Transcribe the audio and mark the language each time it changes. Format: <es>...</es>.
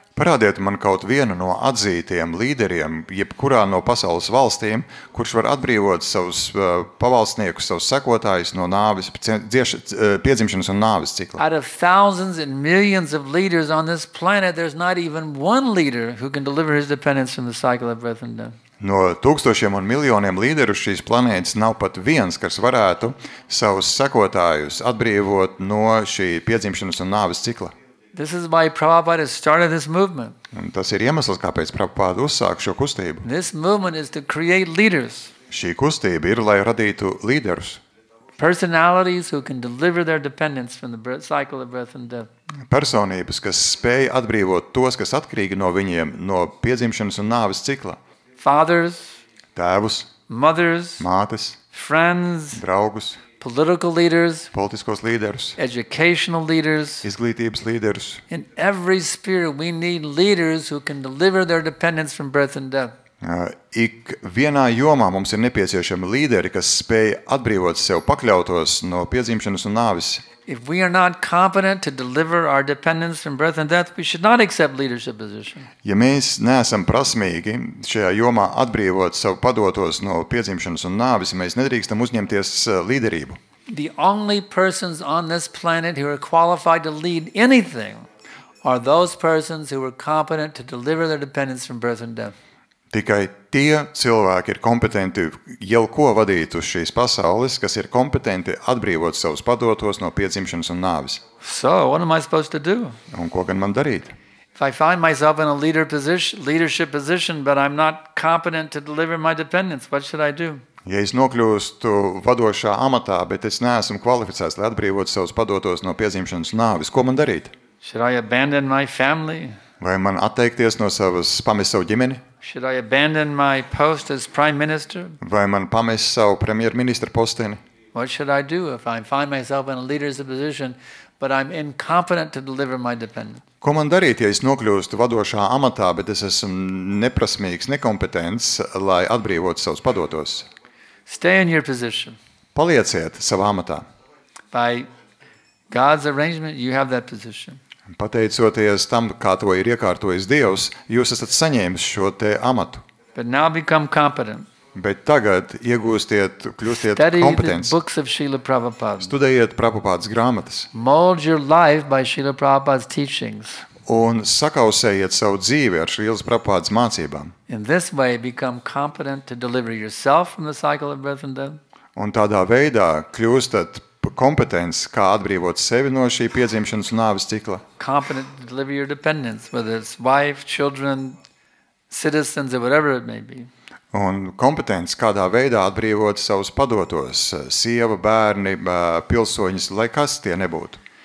<lv>Parādiet man kaut vienu no atzītiem līderiem, jebkurā no pasaules valstīm, kurš var atbrīvot savus pavalstniekus, savus sekotājus no nāves, piedzimšanas un nāves cikla.</lv> <en>Out of thousands and millions of leaders on this planet, there's not even one leader who can deliver his dependents from the cycle of birth and death.</en> <lv>No tūkstošiem un miljoniem līderu šīs planētas nav pat viens, kas varētu savus sekotājus atbrīvot no šī piedzimšanas un nāves cikla.</lv> <en>This is why Prabhupada has started this movement.</en> <lv>Un tas ir iemesls, kāpēc Prabhupāda uzsāk šo kustību.</lv> <en>This movement is to create leaders,</en> <lv>Šī kustība ir, lai radītu līderus,</lv> <en>personalities who can deliver their dependents from the cycle of birth and death.</en> <lv>personības, kas spēj atbrīvot tos, kas atkarīgi no viņiem, no piedzimšanas un nāves cikla.</lv> <en>Fathers,</en> <lv>Tēvus,</lv> <en>mothers,</en> <lv>mātes,</lv> <en>friends,</en> <lv>draugus,</lv> <en>political leaders,</en> <lv>politiskos līderus,</lv> <en>educational leaders.</en> <lv>izglītības līderus.</lv> <en>In every sphere, we need leaders who can deliver their dependents from birth and death.</en> <lv>Ik vienā jomā mums ir nepieciešami līderi, kas spēj atbrīvot sev pakļautos no piedzimšanas un nāves.</lv> <en>If we are not competent to deliver our dependents from birth and death, we should not accept leadership position.</en> <lv>Ja mēs neesam prasmīgi šajā jomā atbrīvot sev padotos no piedzimšanas un nāves, mēs nedrīkstam uzņemties līderību.</lv> <en>The only persons on this planet who are qualified to lead anything are those persons who are competent to deliver their dependents from birth and death.</en> <lv>Tikai tie cilvēki ir kompetenti jau ko vadīt uz šīs pasaules, kas ir kompetenti atbrīvot savus padotos no piedzimšanas un nāves.</lv> <en>So, what am I supposed to do?</en> <lv>Un ko gan man darīt?</lv> <en>If I find myself in a leadership position, but I'm not competent to deliver my dependents, what should I do?</en> <lv>Ja es nokļūstu vadošā amatā, bet es neesmu kvalificēts, lai atbrīvotu savus padotos no piedzimšanas un nāves, ko man darīt?</lv> <en>Should I abandon my family?</en> <lv>Vai man atteikties no savas, pamest savu ģimeni?</lv> <en>Should I abandon my post as prime minister?</en> <lv>Vai man pamest savu premjerministra posteni?</lv> <en>What should I do if I find myself in a leadership position, but I'm incompetent to deliver my dependents?</en> <lv>Ko man darīt, ja es nokļūstu vadošā amatā, bet es esmu neprasmīgs, nekompetents, lai atbrīvotu savus padotos?</lv> <en>Stay in your position.</en> <lv>Palieciet savā amatā.</lv> <en>By God's arrangement, you have that position.</en> <lv>Pateicoties tam, kā to ir iekārtojis Dievs, jūs esat saņēmis šo te amatu.</lv> <en>But now become competent.</en> <lv>Bet tagad kļūstiet</lv> <en>Study the</en> <lv>kompetents.</lv> <en>books of Srila Prabhupada.</en> <lv>Studējiet Prabhupādas grāmatas</lv> <en>Mold your life by Srila Prabhupada's teachings.</en> <lv>un sakausējiet savu dzīvi ar Srīlas Prabhupādas mācībām.</lv> <en>In this way, become competent to deliver yourself from the cycle of birth and death,</en> <lv>Un tādā veidā kļūstat kompetents, kā atbrīvot sevi no šī piedzimšanas un nāves cikla.</lv> <en>competent to deliver your dependents, whether it's wife, children, citizens, or whatever it may be.</en> <lv>Un kompetents, kādā veidā atbrīvot savus padotos, sieva, bērni, pilsoņus, lai kas tie nebūtu.</lv>